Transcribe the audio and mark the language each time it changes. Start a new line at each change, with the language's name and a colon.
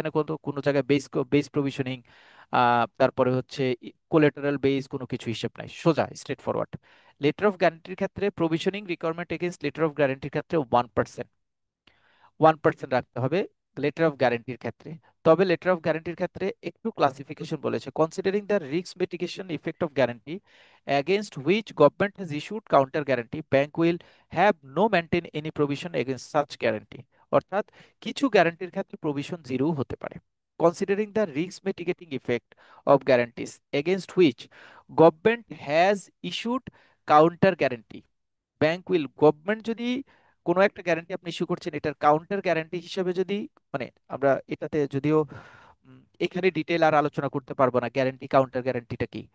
Bangla: এখানে কোনো কোনো জায়গায় বেস প্রভিশনিং, তারপরে হচ্ছে কোলেটারাল বেস কোনো কিছু হিসেব নাই, সোজা স্ট্রেট ফরওয়ার্ড। লেটার অফ গ্যারান্টির ক্ষেত্রে provisioning requirement against letter of গ্যারান্টির ক্ষেত্রে 1% রাখতে হবে লেটার অফ গ্যারান্টির ক্ষেত্রে। তবে লেটার অফ গ্যারান্টির ক্ষেত্রে একটু ক্লাসিফিকেশন বলেছে,
English: Considering the risk mitigation effect of guarantee against which government has issued counter guarantee, bank will have no maintain any provision against such guarantee।
Bangla: অর্থাৎ কিছু গ্যারান্টির ক্ষেত্রে প্রভিশন জিরো হতে পারে।
English: considering the risk mitigating effect of guarantees against which government has issued counter guarantee,
Bangla: bank will, government যদি কোনো একটা guarantee আপনি issue করছেন, এটার কাউন্টার গ্যারান্টি হিসেবে যদি, মানে আমরা এটাতে যদিও এখানে ডিটেল আর আলোচনা করতে পারবো না গ্যারান্টি কাউন্টার গ্যারান্টিটা কি।